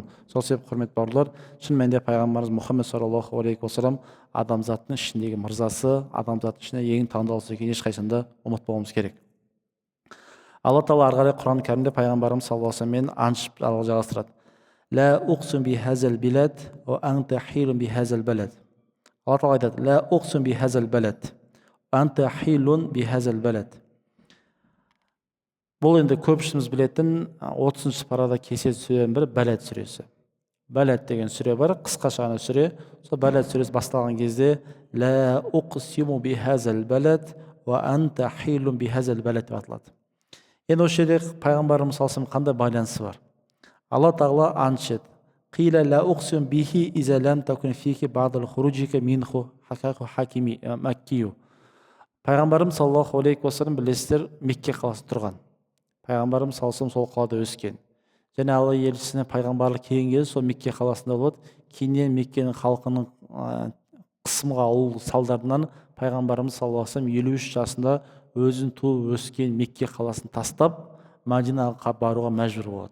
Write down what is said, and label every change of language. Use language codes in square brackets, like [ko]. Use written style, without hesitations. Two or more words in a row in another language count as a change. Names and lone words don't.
[kk] Сол себеп құрметті бауырлар, шын мәнінде пайғамбарымыз Мұхаммед [ar] صلى الله عليه وسلم [kk] адамзаттың ішіндегі мырзасы, адамзаттың ішінде ең таңдаулысы екенін ешқашанда ұмытпауымыз керек. Алла тағала ары қарай Құран кәрімде пайғамбарымыз [ar] صلى الله عليه وسلم [kk] аншып жалғастырады. [ar] لا أقسم بهذا البلد وأنت حل بهذا البلد. [kk] Алла тағала айтады, [ar] لا أقسم بهذا البلد أنت حل بهذا البلد. [kk] Бұл енді көпшілігіміз білетін 30-шы парада кесет сүренің бірі Балад сүресі. Балад деген сүре бар, қысқаша ғана сүре. Сол Балад сүресі басталған кезде [ar] لا أقسم بهذا البلد وأنت حل بهذا البلد [kk] деп аталады. Енді осы жерде пайғамбарымыз [ar] صلى الله عليه [kk] қандай байланысы бар? Алла тағала аншет. [ar] قيل لا أقسم به إذا لم تكن فيه بعد خروجك منه حكاه حاكم مكي. [kk] Пайғамбарымыз [ar] صلى الله عليه وسلم [kk] білесіздер Мекке қаласында тұрған. Пайғамбарымыз [ar] صلى الله عليه [kk] сол қалада өскен. Және Алла елшісіне пайғамбарлық келген кезде сол Мекке қаласында болады. Кейіннен Меккенің халқының қысымға алу салдарынан пайғамбарымыз [ar] صلى الله عليه [kk] 53 жасында өзін туып өскен Мекке қаласын тастап Мәдинаға баруға мәжбүр болады.